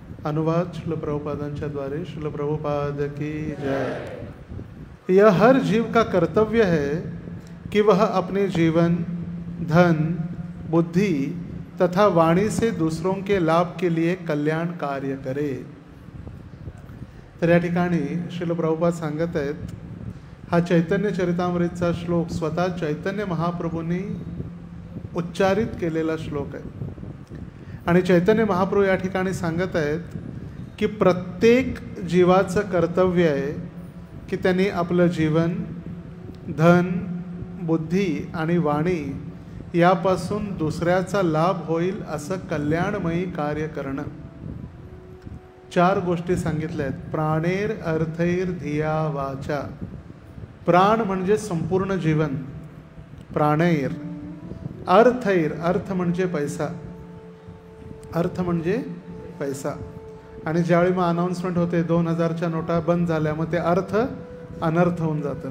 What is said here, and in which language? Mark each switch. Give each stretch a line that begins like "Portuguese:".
Marathi: अनुवाद श्रील प्रभुपादांच्या द्वारे।
Hindi: श्रील प्रभुपाद की जय। यह हर जीव का कर्तव्य है कि वह अपने जीवन, धन, बुद्धि तथा वाणी से दूसरों के लाभ के लिए कल्याण कार्य करे।
Marathi: तर या ठिकाणी श्रील प्रभुपाद सांगत आहेत, हा चैतन्य चरितामृतचा श्लोक स्वतः चैतन्य महाप्रभूंनी उच्चारित केलेला श्लोक आहे। आणि चैतन्य महाप्रभू या ठिकाणी सांगत आहेत की प्रत्येक जीवाचं कर्तव्य आहे की त्यांनी आपलं जीवन, धन, बुद्धी आणि वाणी यापासून दुसऱ्याचा लाभ होईल असं कल्याणमयी कार्य करणं। 4 गोष्टी सांगितल्या आहेत।
Sanskrit: प्राणेर अर्थैर धिया वाचा।
Marathi: प्राण म्हणजे संपूर्ण जीवन, प्राणैर। अर्थैर, अर्थ म्हणजे पैसा, अर्थ म्हणजे पैसा। आणि ज्यावेळी मग अनाउन्समेंट होते 2000च्या नोटा बंद झाल्या, मग ते अर्थ अनर्थ होऊन जातं।